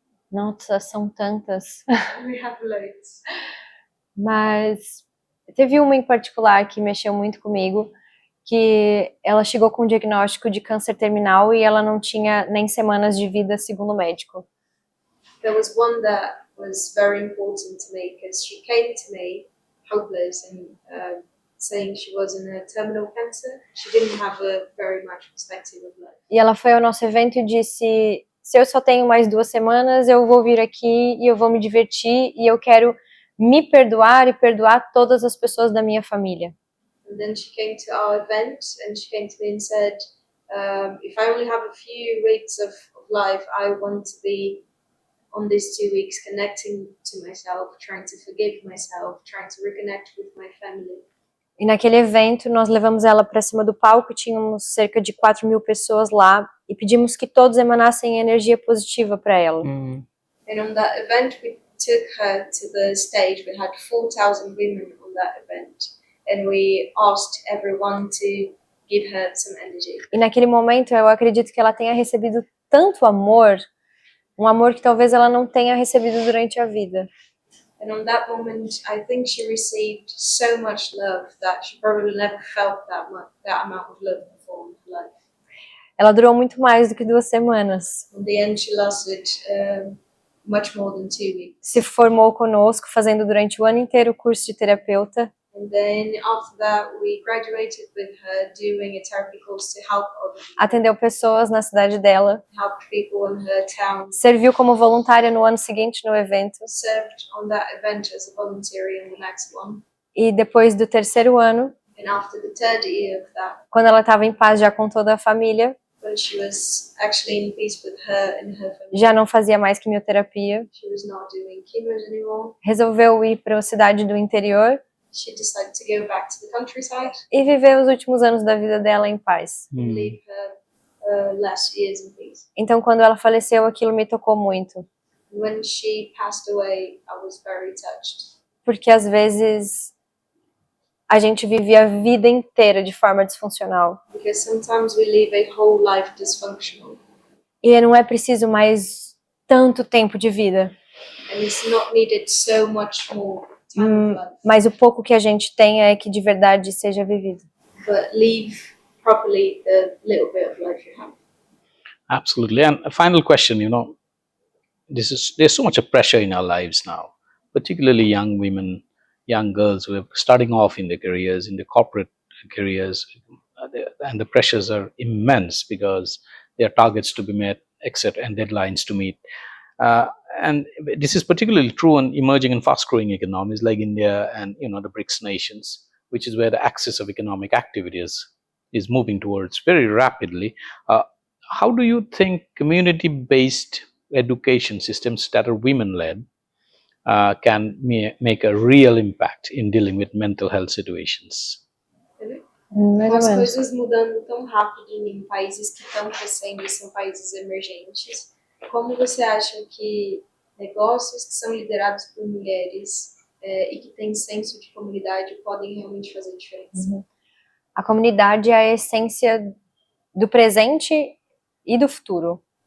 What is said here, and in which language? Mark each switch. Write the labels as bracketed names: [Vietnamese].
[Portuguese] Nossa, são tantas. [English] We have loads. [Portuguese] Mas teve uma em particular que mexeu muito comigo, que ela chegou com um diagnóstico de câncer terminal e ela não tinha nem semanas de vida, segundo o médico. [English] There was one that was very important to me because she came to me hopeless and saying she was in a terminal cancer. She didn't have a very much perspective of life. [Portuguese] E ela foi ao nosso evento e disse: se eu só tenho mais 2 semanas, eu vou vir aqui e eu vou me divertir e eu quero me perdoar e perdoar todas as pessoas da minha família. [English] And then she came to our event and she came to me and said, if I only have a few weeks of life, I want to be on these 2 weeks connecting to myself, trying to forgive myself, trying to reconnect with my family. [Portuguese] E naquele evento nós levamos ela para cima do palco, tínhamos cerca de 4.000 pessoas lá e pedimos que todos emanassem energia positiva para ela. [English] And on that event we took her to the stage. We had 4,000 women on that event and we asked everyone to give her some energy. [Portuguese] E naquele momento eu acredito que ela tenha recebido tanto amor, um amor que talvez ela não tenha recebido durante a vida. [English] And on that moment, I think she received so much love that she probably never felt that amount of love before in her life. [Portuguese] Ela durou muito mais do que 2 semanas. [English] In the end, she lasted much more than 2 weeks. [Portuguese] Se formou conosco, fazendo durante o ano inteiro o curso de terapeuta. [English] And then after that, we graduated with her doing a therapy course to help other people, [Portuguese] Atendeu pessoas na cidade dela. [English] help people in her town, [Portuguese] Serviu como voluntária no ano seguinte no evento. [English] served on that event as a volunteer in the next one. [Portuguese] E depois do 3º ano, [English] And after the 3rd year of that, [Portuguese] quando ela estava em paz já com toda a família, [English] when she was actually in peace with her and her family, [Portuguese] já não fazia mais quimioterapia, [English] she was not doing chemos anymore. [Portuguese] resolveu ir para a cidade do interior [English] She decided to go back to the countryside [Portuguese] e viver os últimos anos da vida dela em paz. [English] and leave her last years in peace. [Portuguese] Então, quando ela faleceu, aquilo me tocou muito, [English] When she passed away, I was very touched [Portuguese] porque às vezes a gente vive a vida inteira de forma disfuncional [English] because sometimes we live a whole life dysfunctional [Portuguese] e não é preciso mais tanto tempo de vida, [English] and it's not needed so much more time of life, [Portuguese] mas o pouco que a gente tem é que de verdade seja vivido. [English] but live properly the little bit of life you have. Absolutely. And a final question, there's so much of pressure in our lives now, particularly young women, young girls who are starting off in their careers, in their corporate careers, and the pressures are immense because there are targets to be met, etc., and deadlines to meet. And this is particularly true in emerging and fast-growing economies like India and the BRICS nations, which is where the axis of economic activity is moving towards very rapidly. How do you think community-based education systems that are women-led can make a real impact in dealing with mental health situations? [Portuguese] Mais ou as menos. coisas mudando tão rápido em países que estão crescendo e são países emergentes, como você acha que negócios que são liderados por mulheres e que têm senso de comunidade podem realmente fazer diferença? A comunidade é a essência do presente e do futuro.